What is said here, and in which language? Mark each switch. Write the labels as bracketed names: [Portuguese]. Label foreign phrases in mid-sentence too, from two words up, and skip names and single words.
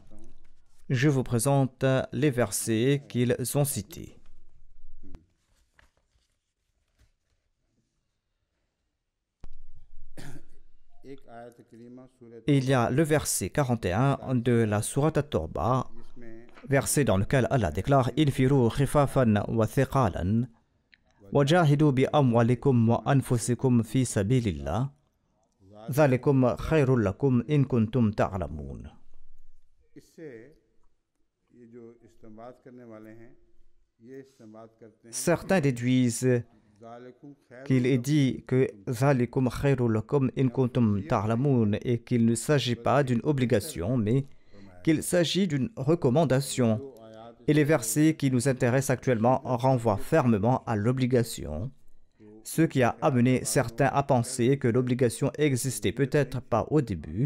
[French] Je vous présente les versets qu'ils ont cités. Il y a le verset 41 de la sourate At-Tawbah, verset dans lequel Allah déclare « [Arabic] انفروا خفافا وثقالا وجاهدوا بأموالكم وأنفسكم في سبيل الله ذلكم خير لكم إن كنتم تعلمون » [French] Certains déduisent qu'il est dit que [Arabic] ذلكم خير لكم إن كنتم تعلمون [French] et qu'il ne s'agit pas d'une obligation, mais qu'il s'agit d'une recommandation. Et les versets qui nous intéressent actuellement renvoient fermement à l'obligation, ce qui a amené certains à penser que l'obligation existait peut-être pas au début.